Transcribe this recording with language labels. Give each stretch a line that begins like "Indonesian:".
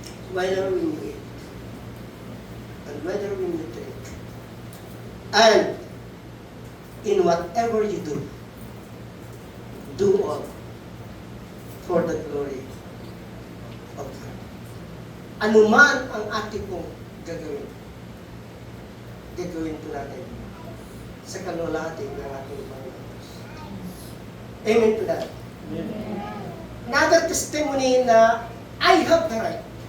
English: Whether we eat, and whether we drink, and in whatever you do all for the glory of God.
Filipino: Anuman ang ating pong gagawin po natin sa kalwalhati ng ating Panginoon.
English: Amen to that. Another testimony na I have the right.